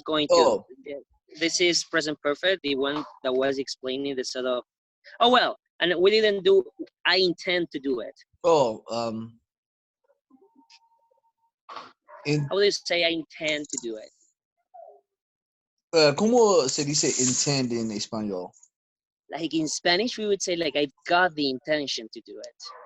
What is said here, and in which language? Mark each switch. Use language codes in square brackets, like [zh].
[en] Oh. This is present perfect, the one that was explaining the sort of. Oh well, and we didn't do. I intend to do it. Oh. How do you say I intend to do it? [es] ¿Cómo se dice intend en español? [en] Like in Spanish, we would say like I've got the intention to do it.